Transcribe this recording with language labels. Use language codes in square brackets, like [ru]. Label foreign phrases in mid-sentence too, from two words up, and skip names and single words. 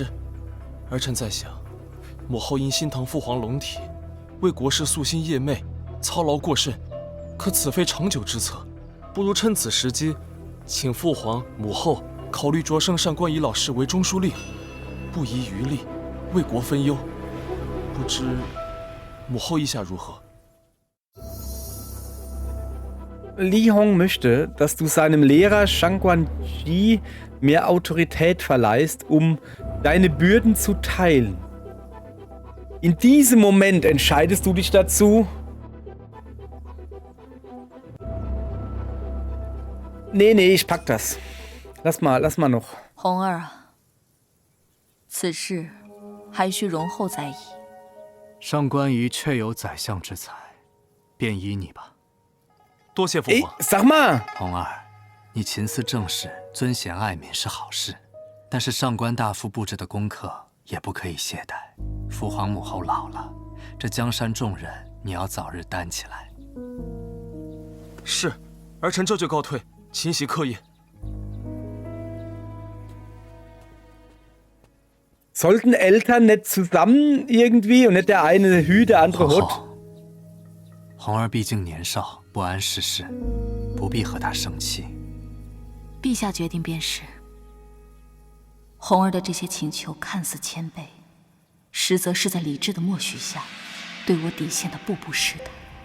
[zh] 儿臣在想，母后因心疼父皇龙体，为国事夙兴夜寐，操劳过甚，可此非长久之策，不如趁此时机，请父皇、母后考虑擢升上官仪老师为中书令，不遗余力，为国分忧。不知母后意下如何？ [de] Li Hong möchte, dass du seinem Lehrer Shang Guanji mehr Autorität verleihst, um deine Bürden zu teilen. In diesem Moment entscheidest du dich dazu, nee, ich pack das. Lass mal noch. [zh] 红儿啊，此事还需容后再议。上官仪确有宰相之才，便依你吧。多谢父 [de] Ey, [zh] 皇。 [de] sag mal! [zh] 红儿，你勤思政事，尊贤爱民是好事，但是上官大夫布置的功课也不可以懈怠。父皇母后老了，这江山重任你要早日担起来。是，儿臣这就告退，勤习课业。 [de] Sollten Eltern nicht zusammen irgendwie und nicht der eine Hü, der andere Hot? [zh] 红儿毕竟年少，不谙世事，不必和他生气。陛下决定便是。红儿的这些请求看似谦卑，实则是在理智的默许下，对我底线的步步试探。